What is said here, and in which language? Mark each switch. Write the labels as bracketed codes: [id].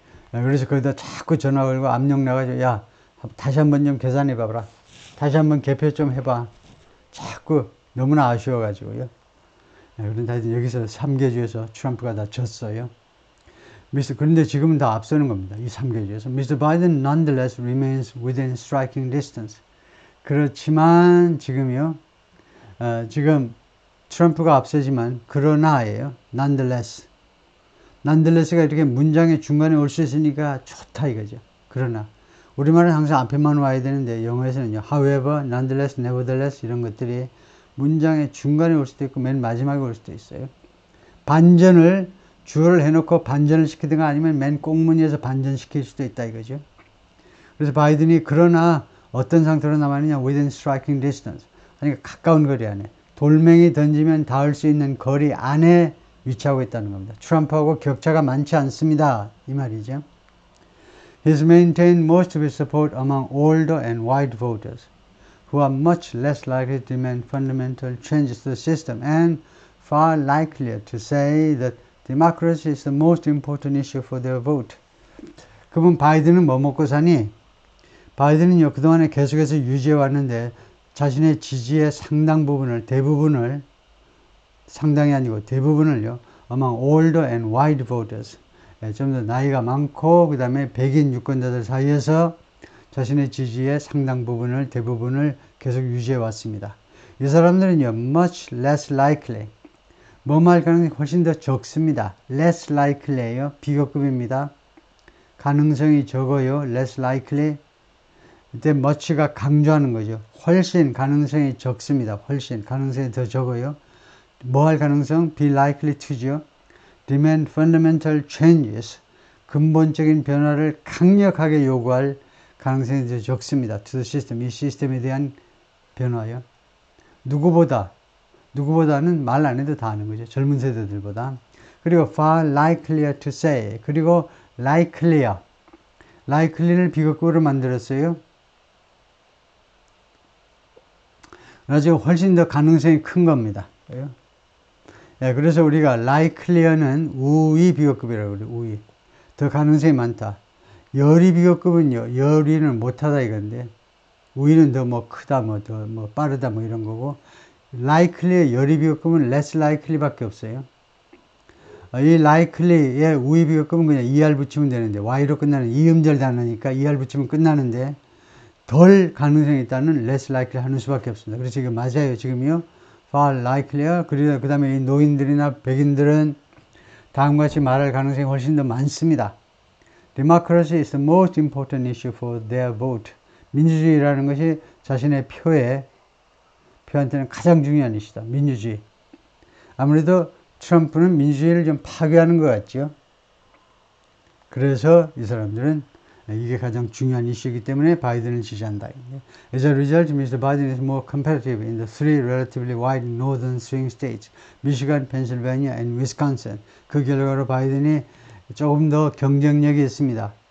[ko] 그래서 거기다 자꾸 전화 걸고 압력 나가지고 야 다시 한번 좀 계산해 봐라. 다시 한번 개표 좀 해봐. 자꾸 너무나 아쉬워가지고요. 그런데 하여튼 여기서 3개주에서 트럼프가 다 졌어요. 그런데 지금은 다 앞서는 겁니다. 이 3개주에서. Mr. [en] Biden nonetheless remains within striking distance. [ko] 그렇지만 지금요. 지금 트럼프가 앞서지만 그러나예요. [en] nonetheless. [ko] nonetheless가 이렇게 문장의 중간에 올 수 있으니까 좋다 이거죠. 그러나. 우리말은 항상 앞에만 와야 되는데 영어에서는요. [en] however, nonetheless, nevertheless [ko] 이런 것들이 문장의 중간에 올 수도 있고 맨 마지막에 올 수도 있어요. 반전을 주어를 해놓고 반전을 시키든가 아니면 맨 꽁무니에서 반전시킬 수도 있다 이거죠. 그래서 바이든이 그러나 어떤 상태로 남았느냐 [en] within striking distance. [ko] 그러니까 가까운 거리 안에 돌멩이 던지면 닿을 수 있는 거리 안에 위치하고 있다는 겁니다. 트럼프하고 격차가 많지 않습니다. 이 말이죠. [en] He's maintained most of his support among older and white voters who are much less likely to demand fundamental changes to the system and far likelier to say that democracy is the most important issue for their vote. [ko] 그러면 바이든은 뭐 먹고 사니? 바이든은요, 그동안에 계속해서 유지해 왔는데 자신의 지지의 상당 부분을, 대부분을, 상당히 아니고 대부분을요, [en] among older and white voters. [ko] 좀 더 나이가 많고, 그 다음에 백인 유권자들 사이에서 자신의 지지의 상당 부분을, 대부분을 계속 유지해 왔습니다. 이 사람들은요, [en] much less likely. [ko] 뭐뭐 할 가능성이 훨씬 더 적습니다. [en] less likely예요. [ko] 비교급입니다. 가능성이 적어요. [en] less likely. [ko] 이때 much가 강조하는 거죠. 훨씬 가능성이 적습니다. 훨씬 가능성이 더 적어요. 뭐 할 가능성? [en] be likely to [ko] 죠. [en] demand fundamental changes. [ko] 근본적인 변화를 강력하게 요구할 가능성이 더 적습니다. [en] to the system. [ko] 이 시스템에 대한 변화요. 누구보다는 말 안 해도 다 아는 거죠. 젊은 세대들보다. [en] 그리고 far likelier to say. [ko] 그리고 likely를 비교급으로 만들었어요. 아주 훨씬 더 가능성이 큰 겁니다. 그래서 우리가 likely는 우위 비교급이라고 그래요. 우위. 더 가능성이 많다. 열의 비교급은요. 열의는 못하다 이건데 우위는 더 뭐 크다, 더 빠르다 이런 거고 likely의 열의 비교급은 [en] less likely [ko] 밖에 없어요. 이 likely의 우위 비교급은 그냥 er 붙이면 되는데 y로 끝나는 이음절 단어니까 er 붙이면 끝나는데 덜 가능성이 있다는 [en] less likely [ko] 하는 수밖에 없습니다. 그래서 지금 맞아요. 지금요. [en] far likelier. [ko] 그리고 그 다음에 이 노인들이나 백인들은 다음과 같이 말할 가능성이 훨씬 더 많습니다. [en] Democracy is the most important issue for their vote. [ko] 민주주의라는 것이 자신의 표한테는 가장 중요한 이슈다. 민주주의. 아무래도 트럼프는 민주주의를 좀 파괴하는 것 같죠. 그래서 이 사람들은 이게 가장 중요한 이슈이기 때문에 바이든을 지지한다. [en] As a result, Mr. Biden is more competitive in the three relatively wide northern swing states, Michigan, Pennsylvania, and Wisconsin. [ko] 그 결과로 바이든이 조금 더 경쟁력이 있습니다.